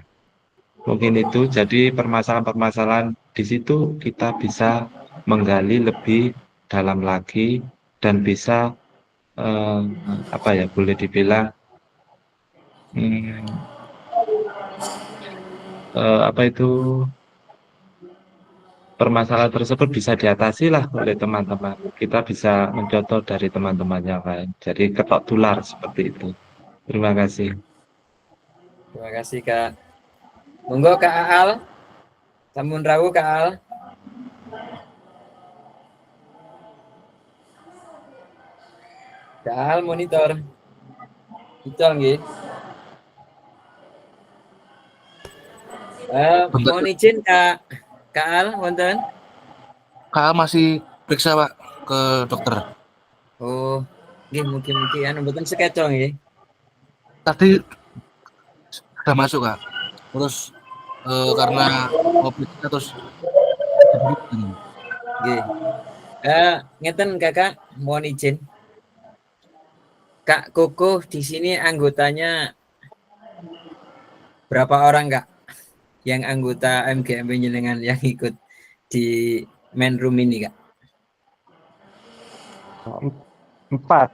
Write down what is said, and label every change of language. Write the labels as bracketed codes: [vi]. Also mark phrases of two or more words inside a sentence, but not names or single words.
[id] Mungkin itu, jadi permasalahan-permasalahan di situ kita bisa menggali lebih dalam lagi dan bisa boleh dibilang permasalahan tersebut bisa diatasi lah oleh teman-teman. Kita bisa mencontoh dari teman-teman yang lain. Jadi [jv] ketok tular [id] seperti itu. Terima kasih. Terima kasih Kak. Monggo Kak Aal. [jv] Sampun rawuh Kak Aal. [id] Kak Aal monitor. Ical nggih. Mohon izin Kak Aal wonten. Kak masih periksa Pak ke dokter. [jv] Oh, nggih mugi-mugi anu mboten sekeco nggih. [id] Tadi sudah masuk Kak. Terus karena COVID terus [jv] nggih. Ngeten Kakak, [id] mohon izin. Kak Koko di sini anggotanya berapa orang Kak? Yang anggota MGMB jenengan yang ikut di [en] main room [id] ini Kak? 4.